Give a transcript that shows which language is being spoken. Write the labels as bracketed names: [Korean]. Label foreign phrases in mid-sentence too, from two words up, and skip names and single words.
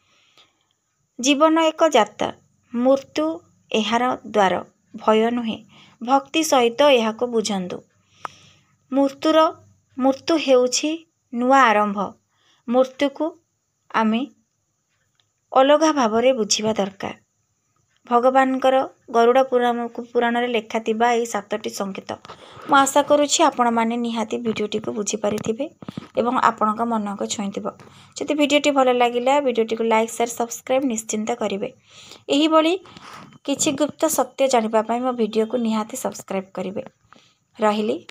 [Odia] ଜୀବନ ଏକ ଯାତ୍ରା, ମୃତ୍ୟୁ ଏହାର ଦ୍ୱାର, ଭୟ ନୁହେଁ। ଭକ୍ତି ସହିତ ଏହାକୁ ବୁଝନ୍ତୁ। ମୃତ୍ୟୁ ହେଉଛି ନୂଆ ଆରମ୍ଭ। ମୃତ୍ୟୁକୁ ଆମେ ଅଲଗା ଭାବରେ ବୁଝିବା ଦରକାର। ଭଗବାନଙ୍କର ଗରୁଡ଼ ପୁରାଣରେ ଲେଖା ଥିବା ଏହି 7ଟି ସଂକେତ। ମୁଁ ଆଶା କରୁଛି ଆପଣମାନେ ନିହାତି ଭିଡ଼ିଓଟିକୁ ବୁଝିପାରିଥିବେ ଏବଂ ଆପଣଙ୍କ ମନକୁ ଛୁଇଁଥିବ। ଯଦି ଭିଡ଼ିଓଟି ଭଲ ଲାଗିଲା ଭିଡ଼ିଓଟିକୁ [English] like share subscribe [Odia] ନିଶ୍ଚିନ୍ତ କରିବେ। ଏହିଭଳି କିଛି ଗୁପ୍ତ ସତ୍ୟ ଜାଣିବା ପାଇଁ ମୋ ଭିଡ଼ିଓକୁ ନିହାତି ସବସ୍କ୍ରାଇବ୍ କରିବେ।